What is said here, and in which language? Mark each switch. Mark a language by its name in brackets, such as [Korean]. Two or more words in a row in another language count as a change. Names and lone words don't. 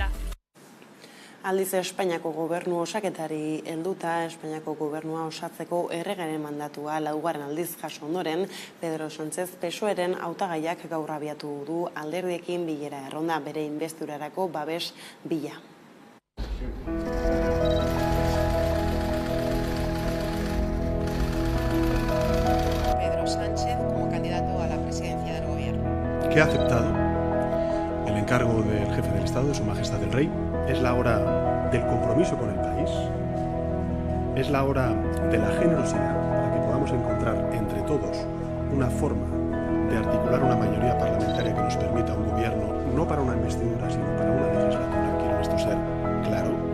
[Basque] Aldiz Espainiako gobernu osaketari helduta, Espainiako gobernua osatzeko erregaren mandatua 4. aldiz jaso ondoren, Pedro Sánchez PSOEren hautagaiak gaur abiatu du alderdiekin bilera erronda bere inbestidurarako babes bila. [Spanish] Pedro Sánchez como candidato a la presidencia del gobierno. Que ha aceptado el encargo del jefe del Estado, de Su Majestad el Rey. Es la hora del compromiso con el país, es la hora de la generosidad para que podamos encontrar entre todos una forma de articular una mayoría parlamentaria que nos permita un gobierno, no para una investidura, sino para una legislatura. Quiero esto ser claro.